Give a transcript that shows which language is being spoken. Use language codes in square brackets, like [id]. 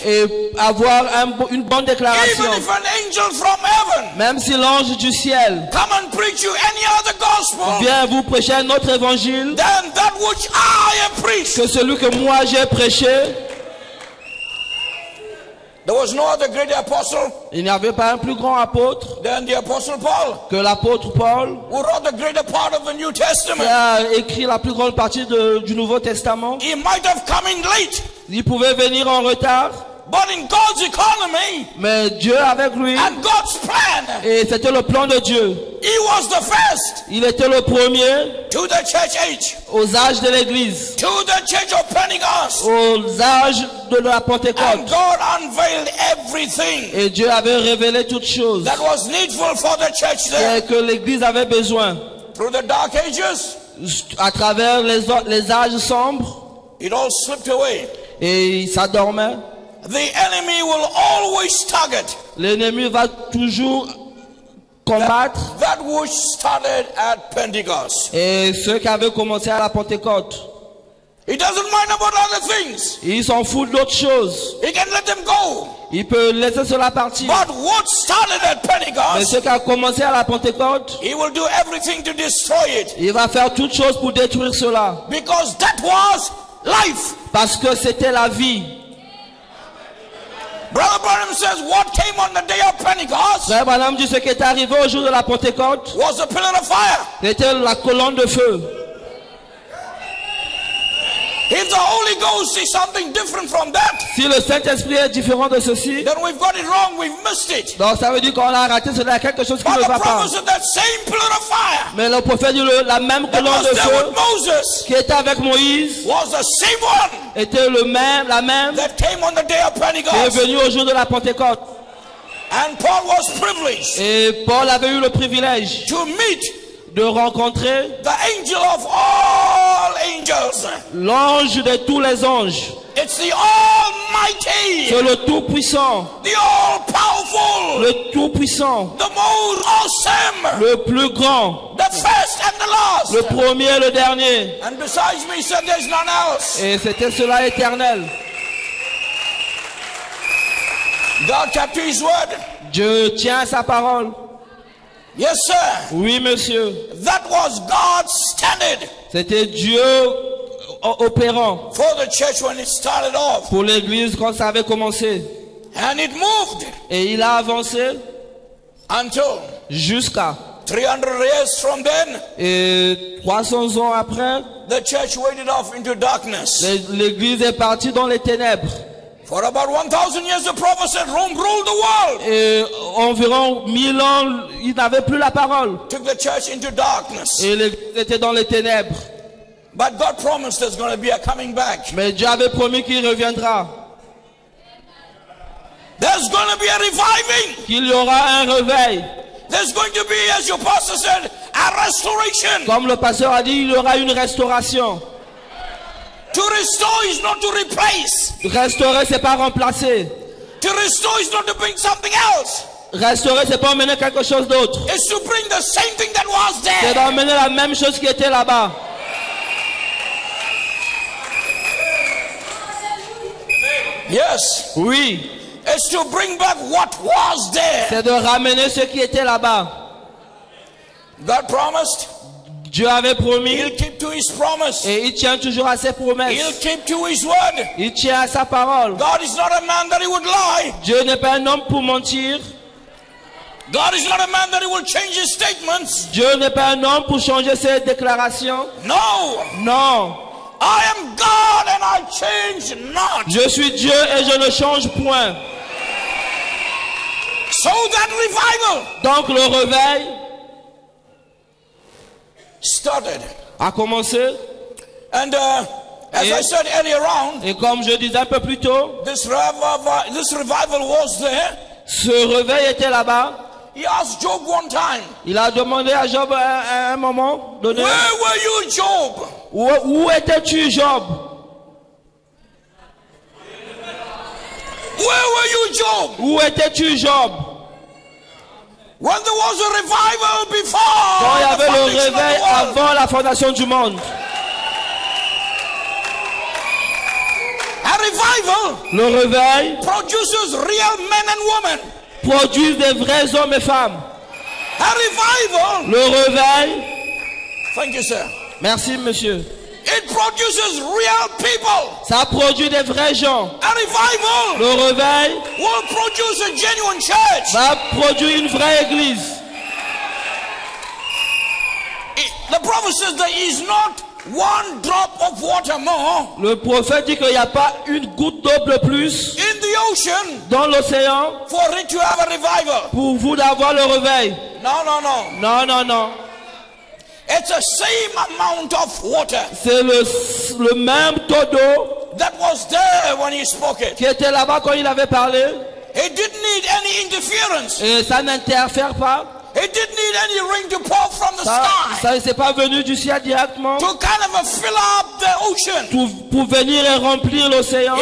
[fr] et avoir une bonne déclaration. [en] Even if an angel from heaven [fr] Même si l'ange du ciel [en] come and preach you any other gospel [fr] vient vous prêcher un autre évangile [en] than that which I have preached. [fr] que celui que moi j'ai prêché, [en] There was no other great apostle [fr] il n'y avait pas un plus grand apôtre [en] than the apostle Paul, [fr] que l'apôtre Paul, [en] who wrote the greater part of the New [fr] qui [en] Testament. [fr] a écrit la plus grande partie du Nouveau Testament. [en] He might have come in late, [fr] Il pouvait venir en retard, [en] but in God's economy [fr] mais Dieu avec lui, [en] and God's plan, [fr] et c'était le plan de Dieu. [en] he was the first [fr] Il était le premier [en] to the church age, [fr] aux âges de l'église, [en] to the church of Pentecost. [fr] aux âges de la [en] And [fr] Pentecôte. [en] God unveiled everything [fr] Et Dieu avait révélé toutes choses [en] that was needful for the church there. [fr] que l'église avait besoin. [en] Through the dark ages, [fr] À travers les âges sombres, [en] it all slipped away. [fr] et ça dormait. [en] The enemy will always target [fr] L'ennemi va toujours combattre. [en] that which started at Pentecost. [fr] Et ceux qui avaient commencé à la Pentecôte, [en] He doesn't mind about other things. [fr] ils s'en foutent d'autres choses. [en] He can let them go. [fr] Il peut laisser cela partir. [en] But what started at [fr] Mais [en] Pentecost, [fr] ceux qui ont commencé à la Pentecôte, [en] he will do everything to destroy it. [fr] il va faire toutes choses pour détruire cela. [en] Because that was life. [fr] Parce que c'était la vie. [en] Brother Branham says what came on the day of Pentecost [fr] Frère Branham dit ce qui est arrivé au jour de la Pentecôte, [en] was a pillar of fire. [fr] c'était la colonne de feu. [en] If the Holy Ghost is something different from that, [fr] Si le Saint-Esprit est différent de ceci, [en] then we've got it wrong, we've missed it. [fr] donc ça veut dire qu'on a raté cela, quelque chose qui [en] But [fr] ne [en] the [fr] va pas. [en] prophet said that same pillar of fire [fr] Mais le prophète dit la même [en] that [fr] colonne [en] was [fr] de [en] there [fr] feu [en] with Moses [fr] qui était avec Moïse [en] was the same one [fr] était la même [en] that came on the day of [fr] qui est [en] Pentecost. [fr] venue au jour de la Pentecôte. [en] And Paul was privileged [fr] Et Paul avait eu le privilège [en] to meet [fr] de rencontrer [en] the angel of all angels. [fr] l'ange de tous les anges. [en] It's the Almighty, [fr] C'est le Tout-Puissant, [en] the All-Powerful, [fr] le Tout-Puissant, [en] the most awesome, [fr] le plus grand, [en] the first and the last. [fr] le premier et le dernier. [en] And besides me, he said there's none else. [fr] Et c'était cela éternel. [en] God kept to his word. [fr] Dieu tient sa parole. [en] Yes, sir. [fr] Oui, monsieur. [en] That was God's standard [fr] C'était Dieu opérant [en] for the church when it started off. [fr] pour l'église quand ça avait commencé. [en] And it moved [fr] Et il a avancé [en] until [fr] jusqu'à. [en] 300 years from then, [fr] Et 300 ans après, [en] the church waded off into darkness. [fr] l'église est partie dans les ténèbres. [en] For about 1,000 years, the prophet said Rome ruled the world. [fr] Et environ 1000 ans, il n'avait plus la parole. [en] Took the church into darkness. [fr] Et l'église était dans les ténèbres. [en] But God promised there's going to be a coming back. [fr] Mais Dieu avait promis qu'il reviendra. [en] There's going to be a reviving. [fr] Qu'il y aura un réveil. [en] There's going to be, as your pastor said, a restoration. [fr] Comme le pasteur a dit, il y aura une restauration. [en] To restore is not to replace. [fr] Restaurer, c'est pas remplacer. [en] To restore is not to bring something else. [fr] Restaurer, c'est pas emmener quelque chose d'autre. [en] It's to bring the same thing that was [fr] C'est [en] there. [fr] d'emmener la même chose qui était là-bas. [en] Yes. [fr] Oui, [en] It's to bring back what was there. [fr] c'est de ramener ce qui était là-bas. [en] God promised. [fr] Dieu avait promis [en] He'll keep to his promise. [fr] et il tient toujours à ses [en] He'll [fr] promesses. [en] keep to his word. [fr] Il tient à sa parole. [en] God is not a man that he would lie. [fr] Dieu n'est pas un homme pour mentir. [en] God is not a man that he will change his statements. [fr] Dieu n'est pas un homme pour changer ses déclarations. [en] No. [fr] Non, [en] I am God and I change not. [fr] je suis Dieu et je ne change point. [en] So that revival [fr] Donc le réveil [en] started. [fr] a commencé. [en] And as I said earlier on, [fr] Et comme je disais un peu plus tôt, [en] this revival was there. [fr] ce réveil était là-bas. [en] He asked Job one time, [fr] Il a demandé à Job à un moment donné, [en] where were you, Job? [fr] où étais-tu, Job? [en] Where were you, Job? [fr] Où étais-tu, Job? [en] When there was a revival [fr] Quand il y [en] before the [fr] avait le [en] foundation of [fr] réveil [en] the world. [fr] avant la fondation du monde. [en] A revival [fr] Le réveil [en] produces real men and women. [fr] produit des vrais hommes et femmes. [en] A revival, [fr] Le réveil, [en] thank you, sir. [fr] merci monsieur, [en] It produces real people. [fr] ça produit des vrais gens. [en] A revival [fr] Le réveil [en] will produce a genuine church. [fr] va produire une vraie église. [en] The prophet says there is not one drop of water more [fr] Le prophète dit qu'il n'y a pas une goutte d'eau de plus [en] in the ocean [fr] dans l'océan [en] for it to have a revival. [fr] pour vous d'avoir le réveil. [en] No, no, no. [fr] Non, non, non. [en] It's the same amount of water [fr] C'est le même taux d'eau [en] that was there when he spoke it. [fr] qui était là-bas quand il avait parlé. [en] It didn't need any interference. [fr] Et ça n'interfère pas. [en] It didn't need any rain to pour from the [fr] Ça [en] sky [fr] ne s'est pas venu du ciel directement [en] to kind of fill up the ocean. [fr] pour venir et remplir l'océan.